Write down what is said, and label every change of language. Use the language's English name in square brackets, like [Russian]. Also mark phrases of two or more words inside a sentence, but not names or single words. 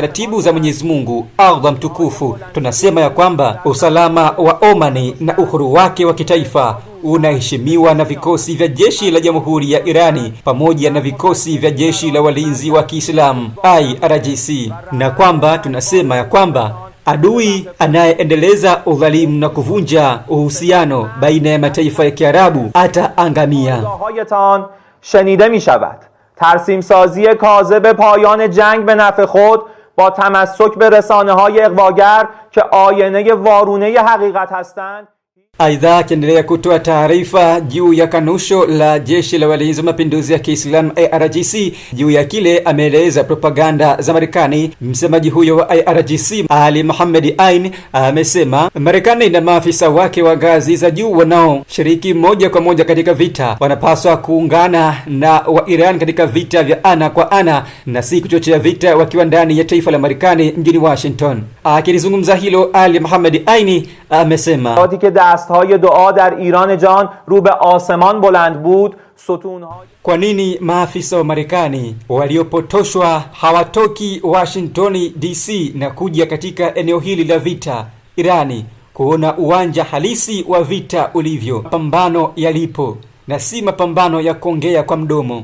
[Swahili] taratibu za Mwenyezi Mungu mtukufu, tunasema ya kwamba usalama wa Oman na uhuru wake wa kitaifa unaheshimiwa na vikosi vya jeshi la Jamhuri ya Irani pamoja na vikosi vya jeshi la walinzi wa Kiislamu IRGC, na kwamba tunasema ya kwamba adui anayeendeleza udhalimu na kuvunja uhusiano baina ya mataifa ya Kiarabu ataangamia. [Persian] شنیده می شود ترسیم سازی کاذب پایان جنگ به نفع خود با تمسک به رسانه‌های اغواگر که آینه وارونه حقیقت هستند. [Swahili] Aidha, akiendelea kutoa taarifa juu ya kanusho la jeshi la walinzi wa mapinduzi ya Kiislamu IRGC juu ya kile ameeleza propaganda za Marekani, msemaji huyo wa IRGC Ali Mohamed Ain amesema Marekani na maafisa wake wa ngazi za juu wanaoshiriki moja kwa moja katika vita wanapaswa kuungana na wa Iran katika vita vya ana kwa ana na si kuchochea vita wakiwa ndani ya taifa la Marekani mjini Washington. Akilizungumza hilo, Ali Mohamed Ain amesema [Persian] های دعا در ایران جان رو به آسمان بلند بود. [Swahili] Kwa nini maafisa wa Marekani waliopotoshwa hawatoki Washington DC na kuja katika eneo hili la vita Irani kuona uwanja halisi wa vita ulivyo, mapambano yalipo na si mapambano ya kuongea kwa mdomo?